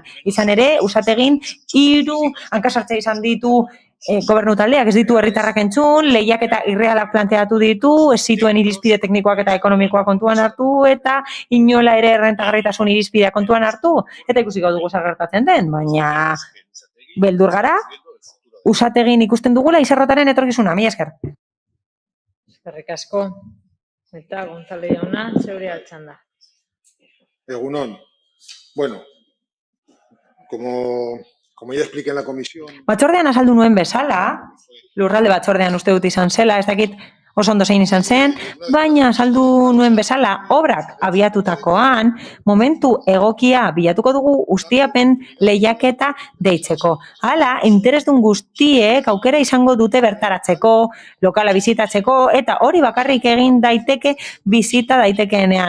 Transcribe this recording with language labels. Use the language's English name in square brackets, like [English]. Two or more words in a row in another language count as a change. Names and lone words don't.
[Basque] Izan ere, usategin 3 hankasartze izan ditu gobernu taldeak, ez ditu herritarrak entzun, lehiaketa irrealak planteatu ditu, ez zituen irizpide teknikoak eta ekonomikoak kontuan hartu, eta inola ere errentagarritasun irizpidea kontuan hartu, eta ikusiko dugu zer gertatzen den, baina beldur gara, usategin ikusten dugula izarrotaren etorkizuna, mila esker. Eskerrik asko. Eta Gonzalo jauna, zeure altxanda. Egunon. [Spanish] Bueno, como ya expliqué en la comisión... [Basque] Batzordean azaldu nuen bezala, lurralde batzordean uste dut izan zela, ez dakit oso ondo zein izan zen, baina azaldu nuen bezala obrak abiatutakoan, momentu egokia bilatuko dugu ustiapen lehiaketa deitzeko. Hala, interesdun guztiek aukera izango dute bertaratzeko, lokala bizitatzeko, eta hori bakarrik egin daiteke bizita daitekeenean.